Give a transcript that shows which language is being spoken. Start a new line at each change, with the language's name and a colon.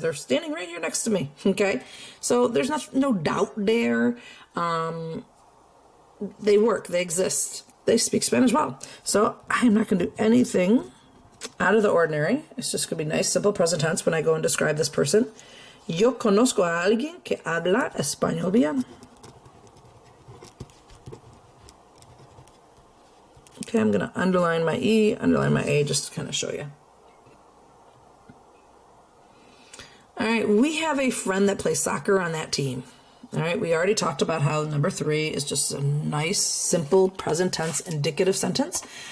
English: They're standing right here next to me. Okay, so there's no doubt there. They work. They exist. They speak Spanish well. So I'm not going to do anything out of the ordinary. It's just going to be nice, simple present tense when I go and describe this person.
Spanish: Yo conozco a alguien que habla español bien.
English: Okay, I'm going to underline my E, underline my A, just to kind of show you. All right, we have a friend that plays soccer on that team. All right, we already talked about how number 3 is just a nice, simple, present tense, indicative sentence.